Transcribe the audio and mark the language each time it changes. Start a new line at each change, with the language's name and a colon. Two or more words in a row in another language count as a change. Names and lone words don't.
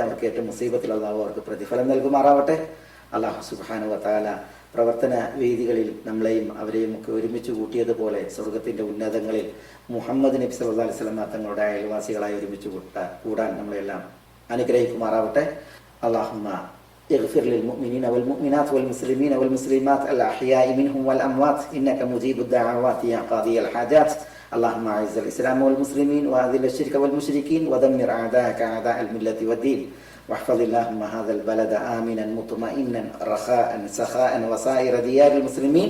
Malayalam: അവർക്ക് ഏറ്റവും മുസീബത്തിൽ അല്ലാഹു അവർക്ക് പ്രതിഫലം നൽകുമാറാവട്ടെ. അല്ലാഹു
Arabic: سبحانه وتعالى
Malayalam: പ്രവർത്തന വേദികളിൽ നമ്മളെയും അവരെയും ഒക്കെ ഒരുമിച്ച് കൂട്ടിയതുപോലെ സ്വർഗത്തിന്റെ ഉന്നതങ്ങളിൽ മുഹമ്മദ് നബി
Arabic: صلى الله عليه وسلم
Malayalam: തങ്ങളുടെ അയൽവാസികളായി ഒരുമിച്ച് കൂടാൻ നമ്മളെല്ലാം അനുഗ്രഹിക്കുമാറാവട്ടെ.
Arabic: അല്ലാഹുമ്മ اغفر للمؤمنين والمؤمنات والمسلمين والمسلمات الأحياء منهم والأموات إنك مجيب الدعوات يا قاضي الحاجات. اللهم أعز الإسلام والمسلمين وأذل الشرك والمشركين ودمر أعداءك أعداء الملة والدين واحفظ اللهم هذا البلد آمنا مطمئنا رخاء سخاء وسائر ديار المسلمين.